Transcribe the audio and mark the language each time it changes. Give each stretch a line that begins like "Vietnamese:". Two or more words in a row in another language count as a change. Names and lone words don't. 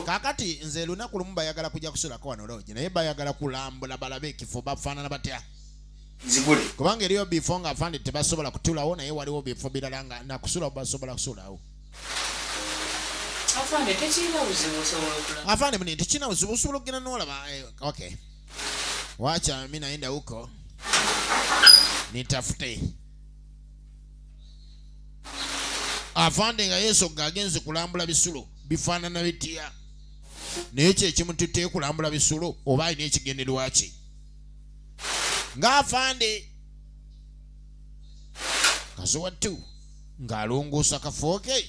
Ganda: Kakati nze lunaku lumu bayagala kujja kusulako wano loogi naye bayagala kulambula balabe ekifo bafaanana batya. Nzigule. Kubanga eriyo bifo nga afande tebasobola kutulawo naye waliwo bifo birala nga nakusula basobola kusulawo. Afande tekirina buzibu osobola okulaba. Afande mune tekirina buzibu osobola okugenda n'olaba.
Swahili: Okay. Wacha mimi naenda huko. Nitafute.
Ganda: Afande nga Yesu gagenze kulambula bisulo bifaanana bitya. Naye kye kimu tutte kulambula bisulo oba alina ekigenderwa ki. Nga afande kasowa tu ng'alongoosa kafo ke.